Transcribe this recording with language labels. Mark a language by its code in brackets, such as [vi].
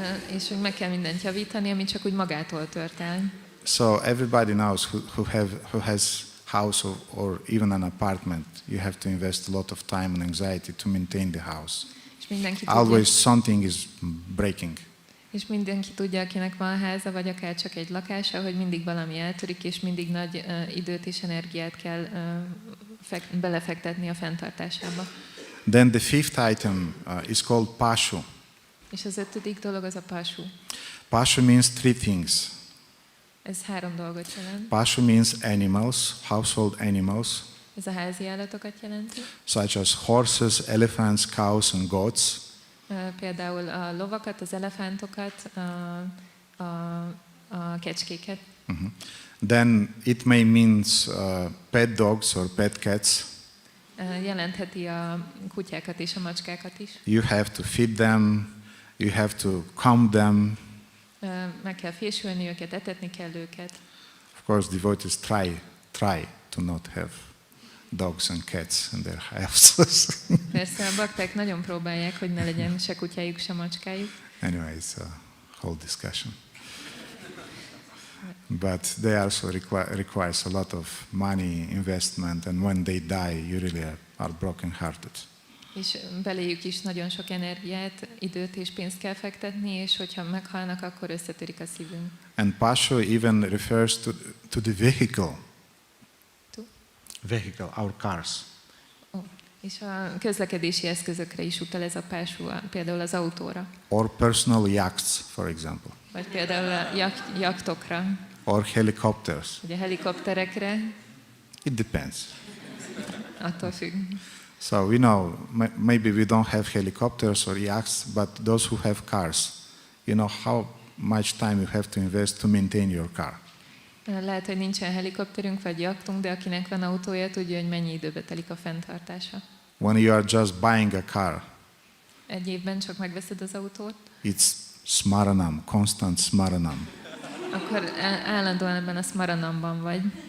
[hu] És hogy meg kell mindent javítani, ami csak úgy magától tört el. [en] So everybody knows who has house or even an apartment, you have to invest a lot of time and anxiety to maintain the house. [hu] És mindenki [en] Always [hu] tudja, [en] something is breaking. [hu] és mindenki tudja, akinek van háza, vagy akár csak egy lakása, hogy mindig valami eltörik, és mindig nagy időt és energiát kell belefektetni a fenntartásába. [en] Then the fifth item is called pashu. [hu] És az ötödik dolog az a pashu. [en] Pashu means three things. [hu] Ez 3 dolgot jelent. [en] Pashu means animals, household animals, [hu] Ez a házi állatokat jelenti. [en] such as horses, elephants, cows, and goats. [hu] Például a lovakat, az elefántokat, a kecskéket. [en] Then it may means pet dogs or pet cats. [hu] Jelentheti a kutyákat és a macskákat is. [en] You have to feed them, you have to comb them. [hu] Meg kell fésülni őket, etetni kell őket. [en] Of course, devotees try to not have dogs and cats in their houses. Persze a bakták nagyon próbálják, hogy ne legyen se kutyájuk, se macskájuk. Anyway, it's a whole discussion. But they also requires a lot of money, investment, and when they die, you really are broken-hearted. [hu] És beléjük is nagyon sok energiát, időt és pénzt kell fektetni, és hogyha meghalnak, akkor összetörik a szívünk. [en] And Pasho even refers to the vehicle. To? Vehicle, our cars. [hu] És a közlekedési eszközökre is utal ez a pású, például az autóra. [en] Or personal yachts, for example. [hu] Vagy például a jachtokra. [en] Or helicopters. [hu] Vagy a helikopterekre. [en] It depends. [hu] Attól függ. [en] So we know maybe we don't have helicopters or yachts, but those who have cars, you know how much time you have to invest to maintain your car. [hu] Lehet, hogy nincsen helikopterünk vagy jachtunk, de akinek van autója, tudja, hogy mennyi időbe telik a fenntartása. [en] When you are just buying a car, [hu] egy évben csak megveszed az autót, [en] it's smaranam, constant smaranam. [hu] Akkor állandóan ebben a smaranamban vagy.